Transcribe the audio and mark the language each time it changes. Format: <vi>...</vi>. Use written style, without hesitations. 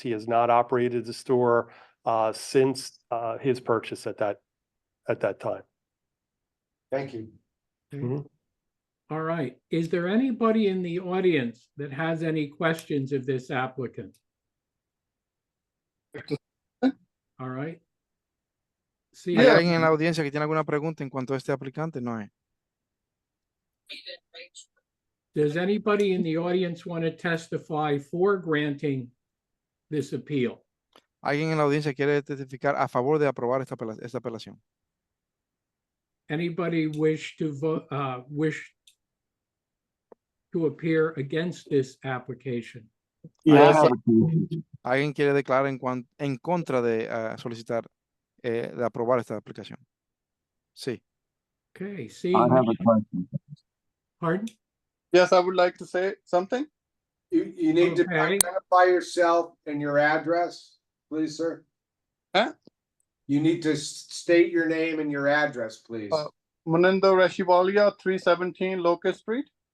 <en>He has not operated the store since his purchase at that time. Thank you. Mhm. All right. Is there anybody in the audience that has any questions of this applicant? All right. Sí.</en> <es>¿Hay alguien en la audiencia que tiene alguna pregunta en cuanto a este aplicante? No hay.</es> <en>Does anybody in the audience want to testify for granting this appeal?</en> <es>¿Alguien en la audiencia quiere testificar a favor de aprobar esta apelación?</es> <en>Anybody wish to vote, to appear against this application?</en> <es>¿Alguien quiere declarar en contra de solicitar, de aprobar esta aplicación? Sí.</es> <en>Okay, see. I have a question. Pardon? Yes, I would like to say something. You need to Okay. identify yourself and your address, please, sir. Huh? You need to state your name and your address, please. Munindo Reshivalia, 317 Locust Street.</en>